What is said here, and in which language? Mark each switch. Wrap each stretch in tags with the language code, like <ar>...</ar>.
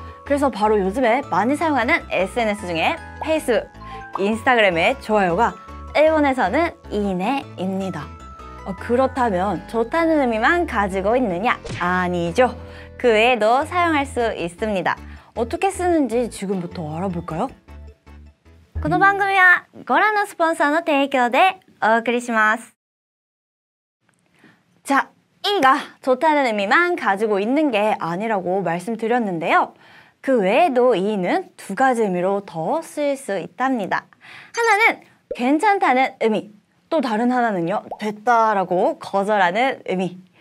<ko>그래서 바로 요즘에 많이 사용하는 SNS 중에 페이스북, 인스타그램의 좋아요가 일본에서는 이네입니다. 그렇다면 좋다는 의미만 가지고 있느냐? 아니죠. 그 외에도 사용할 수 있습니다. 어떻게 쓰는지 지금부터 알아볼까요?</ko> <ja>この番組はご覧のスポンサーの提供でお送りします.</ja> <ko>자, 이가 좋다는 의미만 가지고 있는 게 아니라고 말씀드렸는데요. 그 외에도 이는 두 가지 의미로 더 쓰일 수 있답니다. 하나는 괜찮다는 의미, 또 다른 하나는요, 됐다라고 거절하는 의미.</ko>